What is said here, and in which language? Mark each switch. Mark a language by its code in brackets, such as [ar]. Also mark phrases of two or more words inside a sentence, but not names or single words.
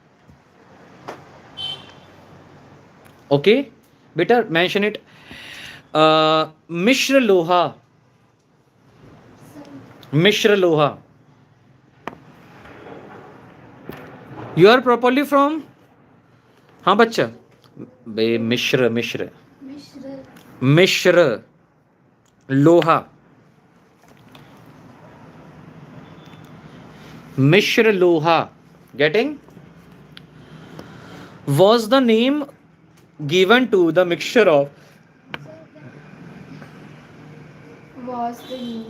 [en] Okay, better mention it. [hi] मिश्र लोहा। मिश्र लोहा. [en] You are properly from? [hi] हाँ बच्चा. बे मिश्र मिश्र Mishra. मिश्र लोहा. मिश्र लोहा. Getting? [en] Was the name given to the mixture of? Was the name.